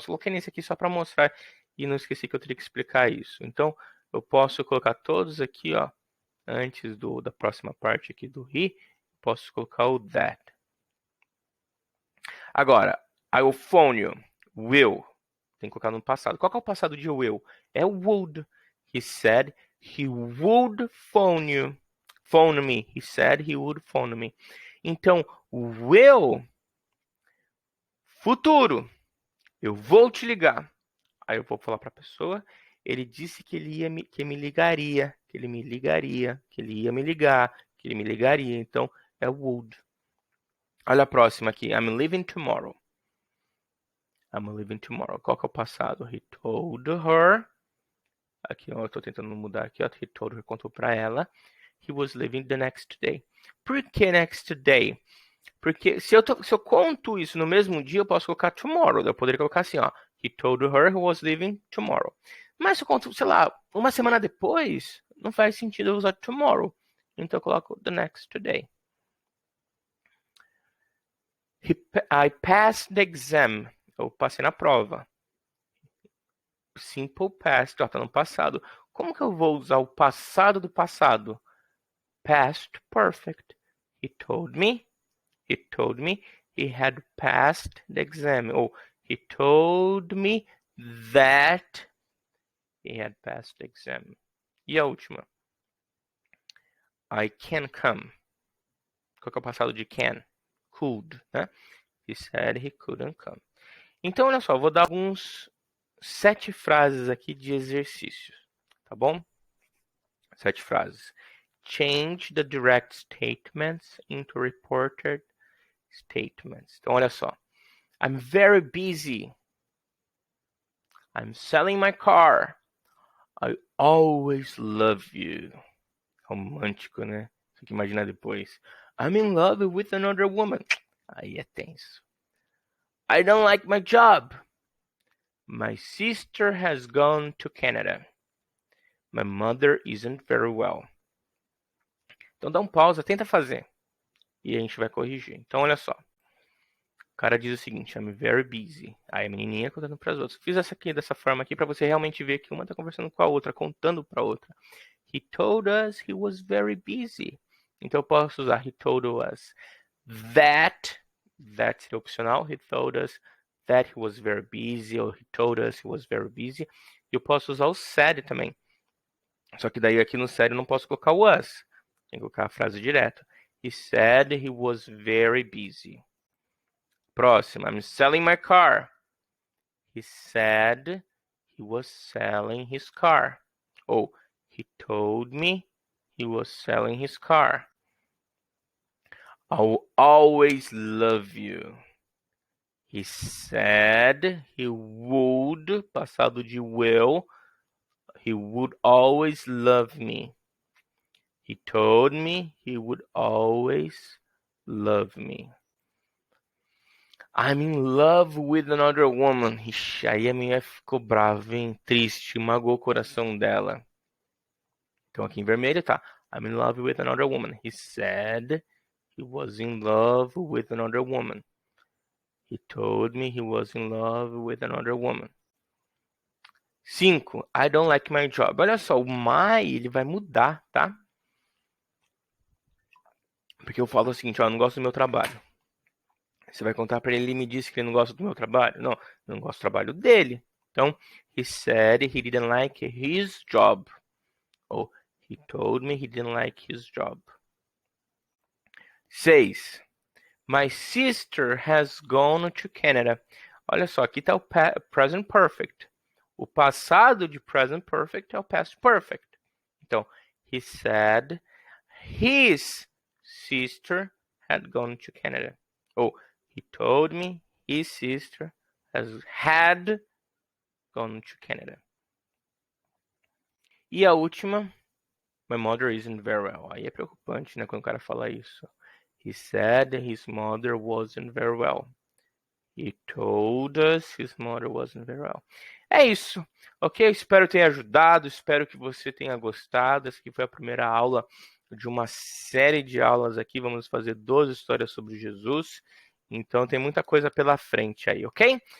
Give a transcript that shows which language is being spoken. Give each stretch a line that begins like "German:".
Portuguese: Só coloquei nesse aqui só para mostrar e não esqueci que eu teria que explicar isso. Então, eu posso colocar todos aqui, ó, antes da próxima parte aqui do he, posso colocar o that. Agora,
English: I will phone you. Will.
Portuguese: Tem que colocar no passado. Qual que é o passado de will? É would.
English: He said he would phone you. Phone me. He said he would phone me.
Portuguese: Então, will, futuro. Eu vou te ligar. Aí eu vou falar para a pessoa. Ele disse que que me ligaria, que ele me ligaria, que ele ia me ligar, que ele me ligaria. Então é would. Olha a próxima aqui.
English: I'm leaving tomorrow. I'm leaving tomorrow.
Portuguese: Qual que é o passado?
English: He told her.
Portuguese: Aqui ó, eu estou tentando mudar aqui. Ó.
English: He told her,
Portuguese: contou para ela.
English: He was leaving the next day.
Portuguese: Por que next day? Porque se eu conto isso no mesmo dia, eu posso colocar tomorrow. Eu poderia colocar assim, ó.
English: He told her he was leaving tomorrow.
Portuguese: Mas se eu conto, sei lá, uma semana depois, não faz sentido eu usar tomorrow. Então eu coloco the next day.
English: I passed the exam.
Portuguese: Eu passei na prova. Simple past, ó, tá no passado. Como que eu vou usar o passado do passado?
English: Past perfect. He told me he had passed the exam.
Portuguese: Ou
English: he told me that he had passed the exam.
Portuguese: E a última?
English: I can come.
Portuguese: Qual que é o passado de can? Could, né?
English: He said he couldn't come.
Portuguese: Então, olha só, vou dar alguns 7 frases aqui de exercícios, tá bom? 7 frases.
English: Change the direct statements into reported statements.
Portuguese: Então, olha só.
English: I'm very busy. I'm selling my car. I always love you.
Portuguese: Romântico, né? Tem que imaginar depois.
English: I'm in love with another woman.
Portuguese: Aí é tenso.
English: I don't like my job. My sister has gone to Canada. My mother isn't very well.
Portuguese: Então dá um pausa, tenta fazer. E a gente vai corrigir. Então olha só. O cara diz o seguinte,
English: I'm very busy.
Portuguese: Aí a menininha contando para as outras. Fiz essa aqui dessa forma aqui para você realmente ver que uma tá conversando com a outra, contando para outra.
English: He told us he was very busy.
Portuguese: Então eu posso usar
English: he told us that
Portuguese: seria opcional.
English: He told us that he was very busy, or he told us he was very busy.
Portuguese: E eu posso usar o said também. Só que daí aqui no said eu não posso colocar o was. Tem que colocar a frase direta.
English: He said he was very busy.
Portuguese: Próximo.
English: I'm selling my car. He said he was selling his car. Ou he told me he was selling his car. I'll always love you. He said he would,
Portuguese: passado de will,
English: he would always love me. He told me he would always love me. I'm in love with another woman.
Portuguese: Ixi, aí a minha ficou brava, hein? Triste, magoou o coração dela. Então aqui em vermelho tá
English: I'm in love with another woman. He said he was in love with another woman. He told me he was in love with another woman. 5. I don't like my job.
Portuguese: Olha só, o my ele vai mudar, tá? Porque eu falo o seguinte, ó, eu não gosto do meu trabalho. Você vai contar para ele me disse que ele não gosta do meu trabalho? Não, eu não gosto do trabalho dele.
English: Então, he said he didn't like his job.
Portuguese: Ou
English: he told me he didn't like his job. 6. My sister has gone to Canada.
Portuguese: Olha só, aqui está o present perfect. O passado de present perfect é o past perfect. Então,
English: he said his sister had gone to Canada.
Portuguese: Ou
English: he told me his sister had gone to Canada.
Portuguese: E a última,
English: my mother isn't very well.
Portuguese: Aí é preocupante, né, quando o cara fala isso.
English: He said his mother wasn't very well. He told us his mother wasn't very well.
Portuguese: É isso, ok? Espero ter ajudado, espero que você tenha gostado. Essa aqui foi a primeira aula de uma série de aulas aqui. Vamos fazer 12 histórias sobre Jesus. Então tem muita coisa pela frente aí, ok?